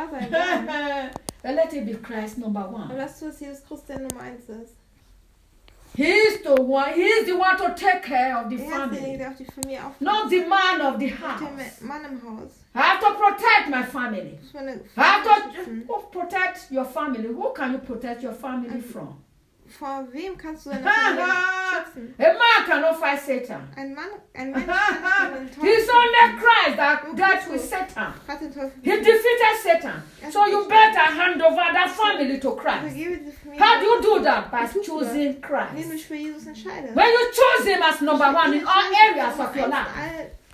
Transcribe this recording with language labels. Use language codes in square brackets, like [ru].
[en] But let it be Christ number one. He is the one. He is the one to take care of the family. Not the man of the house. I have to protect my family. I have to protect your family. Who can you protect your family from? [de] Vor wem kannst du deine Familie schützen? [en] A man cannot fight Satan. [de] Ein Mann [en] He's only Christ that dealt with Satan. He defeated Satan. So you better hand over that family to Christ. How do you do that? By choosing Christ. When you choose him as number one in all areas of your life.